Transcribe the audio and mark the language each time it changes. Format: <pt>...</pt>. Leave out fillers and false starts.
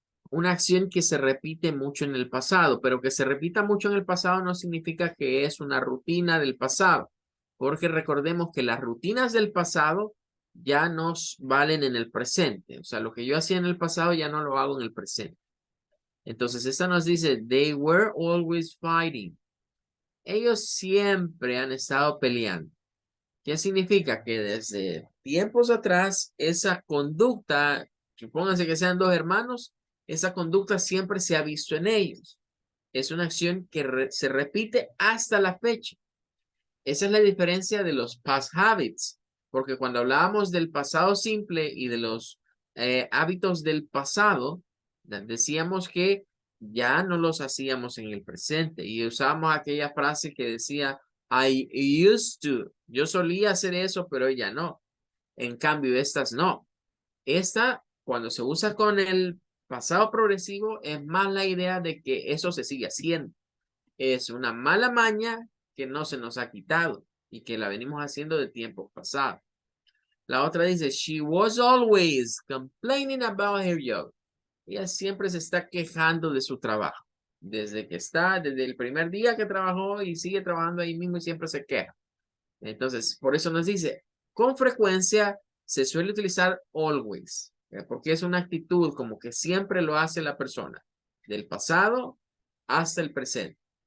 <es>Una acción que se repite mucho en el pasado, pero que se repita mucho en el pasado no significa que es una rutina del pasado, porque recordemos que las rutinas del pasado ya nos valen en el presente. O sea, lo que yo hacía en el pasado ya no lo hago en el presente. Entonces, esta nos dice,</es> <en>they were always fighting.</en> <es>Ellos siempre han estado peleando. ¿Qué significa? Que desde tiempos atrás, esa conducta, supónganse que sean dos hermanos, esa conducta siempre se ha visto en ellos. Es una acción que se repite hasta la fecha. Esa es la diferencia de los past habits, porque cuando hablábamos del pasado simple y de los hábitos del pasado, decíamos que ya no los hacíamos en el presente y usábamos aquella frase que decía,</es> <en>I used to,</en> <es>yo solía hacer eso, pero ella no. En cambio, estas no. Esta, cuando se usa con el pasado progresivo, es más la idea de que eso se sigue haciendo. Es una mala maña que no se nos ha quitado y que la venimos haciendo de tiempos pasados. La otra dice,</es> <en>she was always complaining about her job.</en> <es>Ella siempre se está quejando de su trabajo. Desde el primer día que trabajó y sigue trabajando ahí mismo y siempre se queja. Entonces, por eso nos dice, con frecuencia se suele utilizar always, porque es una actitud como que siempre lo hace la persona, del pasado hasta el presente.</es>